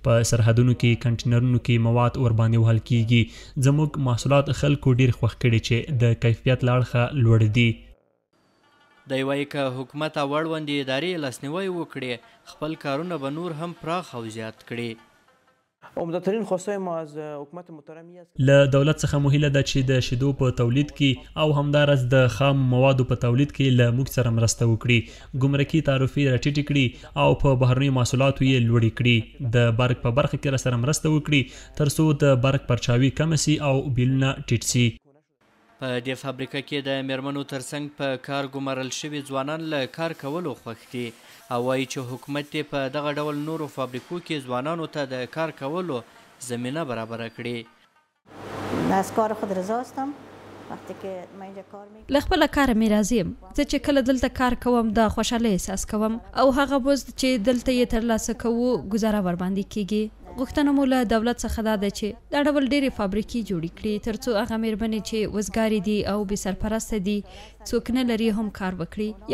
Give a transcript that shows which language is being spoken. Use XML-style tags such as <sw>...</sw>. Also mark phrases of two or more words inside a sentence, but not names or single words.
<ps>په سرحدونو کې، کنټینرونو کې مواد ورباندې وهل کیږي. زموږ محصولات خلکو ډیر خوښ کړي چې د کیفیت له اړخه لوړ دي. دی وایي که حکومت او اړوندې ادارې لاسنیوی وکړي، خپل کارونه به نور هم پراخ او زیات کړي.</ps> <fa>عمده‌ترین خواستای ما از حکومت محترم</fa> <ps>له دولت څخه مو هیله ده چې د شیدو په تولید کې او همداراز د خام موادو په تولید کې له موږ سره مرسته وکړي، ګمرکي تعرفې راټیټې کړي او په بهرنیو محصولاتو یې لوړې کړي. د برق په برخه کې راسره مرسته وکړي ترڅو د برق پرچاوي کمه سي او بیلونه ټیټ سي. په دې فابریکه کې د میرمنو ترڅنګ په کار ګمارل شوي ځوانان له کار کولو خوښ دي او وایي چې حکومت یې په دغه ډول نورو فابریکو کې ځوانانو ته د کار کولو زمینه برابره کړي.</ps> <fa>از کار خود رضا هستم. وقتی که من اینجا کار میکنم،</fa> <ps>له خپله کاره مې راضي یم. زه چې کله دلته کار کوم، د خوشحالۍ احساس کوم او هغه مزد چې دلته یې ترلاسه کوو، ګزاره ورباندې کیږي. غوښتنه مو له دولت څخه دا ده چې دا ډول ډېرې فابریکې جوړې کړي ترڅو هغه میرمنې چې وزګارې دي او بې سرپرسته دي، څوک نه لري، هم کار وکړي.</ps>